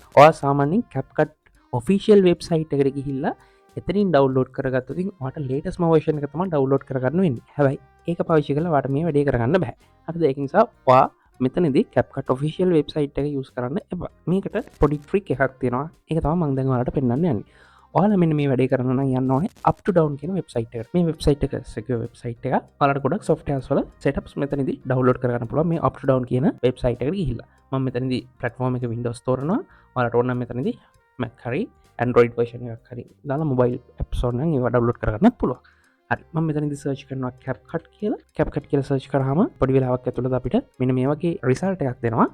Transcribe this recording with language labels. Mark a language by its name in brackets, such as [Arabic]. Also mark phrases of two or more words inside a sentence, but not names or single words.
[Sinhala] ඔයා සාමාන්‍යයෙන් CapCut [English] official website [Sinhala] එකට ගිහිල්ලා එතනින් download කරගත්තොත් ඉතින් ඔයාට [English] latest version [Sinhala] එක තමයි download කරගන්න වෙන්නේ. හැබැයි ඒක පාවිච්චි කරලා ඔයාට මේ වැඩේ කරගන්න බෑ. හරිද? ඒක නිසා ඔයා මෙතනදී CapCut [English] official website [Sinhala] එක use කරන්න එපා. මේකට පොඩි trick එකක් තියෙනවා. ඒක තමයි මම දැන් ඔයාලට පෙන්නන්න යන්නේ. ඔයාලා මෙන්න මේ වැඩේ කරන්න නම් යන්න ඕනේ up to down කියන වෙබ්සයිට් එකට. මේ වෙබ්සයිට් එක [English] secure website [Sinhala] එකක්. ඔයාලට ගොඩක් softwares වල setups මෙතනදී download කරගන්න පුළුවන් මේ up to down කියන වෙබ්සයිට් එකට ගිහිල්ලා. මම මෙතනදී platform එක Windows තෝරනවා. ඔයාලට ඕන නම් මෙතනදී Mac හරි [English] Android version [Sinhala] එකක් හරි දාලා [English] mobile apps [Sinhala] වල නම් ඒවා download කරගන්නත් පුළුවන්. හරි මම මෙතනදී search කරනවා CapCut කියලා. CapCut කියලා search කරාම පොඩි වෙලාවක් ඇතුළත අපිට මෙන්න මේ වගේ result එකක් දෙනවා.